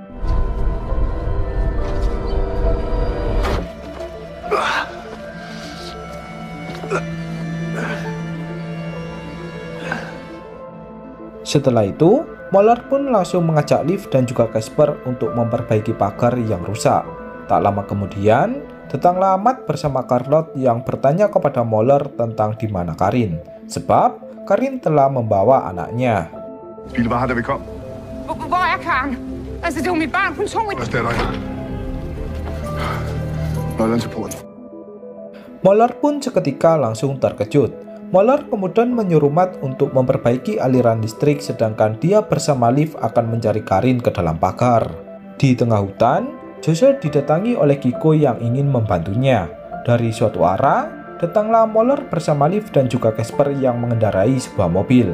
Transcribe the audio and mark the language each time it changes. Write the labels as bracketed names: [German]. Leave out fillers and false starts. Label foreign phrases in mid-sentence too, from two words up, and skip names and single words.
[Indonesian] Setelah itu, Moller pun langsung mengajak Liv dan juga Casper untuk memperbaiki pagar yang rusak. Tak lama kemudian, datanglah Matt bersama Charlotte yang bertanya kepada Moller tentang di mana Karin, sebab Karin telah membawa anaknya. [Danish] Ville var her, da vi kom. Hvor er Karen? Altså, det var mit barn. Hun tog mit... Vores datter her. Nøglerne til porten. [Indonesian] Moller pun seketika langsung terkejut. Moller kemudian menyuruh Matt untuk memperbaiki aliran listrik sedangkan dia bersama Liv akan mencari Karin ke dalam pagar. Di tengah hutan, Jose didatangi oleh Kiko yang ingin membantunya. Dari suatu arah, datanglah Moller bersama Liv dan juga Casper yang mengendarai sebuah mobil.